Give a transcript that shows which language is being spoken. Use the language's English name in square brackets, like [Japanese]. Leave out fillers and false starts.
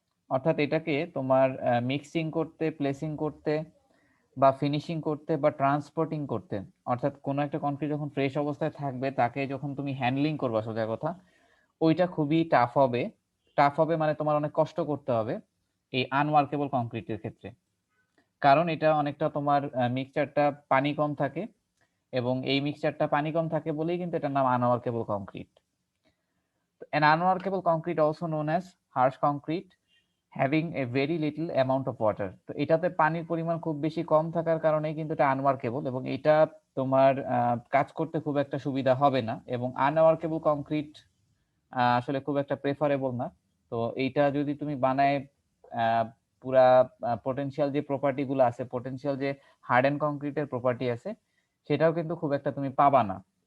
[Bangla] অর্থাৎ এটাকে তোমার মিক্সিং করতে, প্লেসিং করতে বা ফিনিশিং করতে বা ট্রান্সপোর্টিং করতে, অর্থাৎ কোনো একটা কংক্রিট যখন ফ্রেশ অবস্থায় থাকবে তাকে যখন তুমি হ্যান্ডলিং করবা, সোজা কথা, ওইটা খুবই টাফ হবে। টাফ হবে মানে তোমার অনেক কষ্ট করতে হবে এই আনওয়ার্কেবল কংক্রিটের ক্ষেত্রে। কারণ এটা অনেকটা তোমার মিক্সচারটা পানি কম থাকে, এবং এই মিক্সচারটা পানি কম থাকে বলেই কিন্তু এটার নাম আনওয়ার্কেবল concrete. [English] An unworkable concrete, also known as harsh concrete, having a very little amount of water. [Bangla] তো এটাতে পানির পরিমাণ খুব বেশি কম থাকার কারণেই কিন্তু এটা আনওয়ার্কেবল, এবং এটা তোমার কাজ করতে খুব একটা সুবিধা হবে না। এবং আনওয়ার্কেবল কংক্রিট আসলে খুব একটা প্রেফারেবল না। তো এইটা যদি তুমি বানায় আহ, পুরা পটেনশিয়াল যে প্রপার্টি গুলো আছে, পটেনশিয়াল যে হার্ড এন্ড কংক্রিটের প্রপার্টি আছে, সেটাও কিন্তু খুব একটা তুমি পাবা না।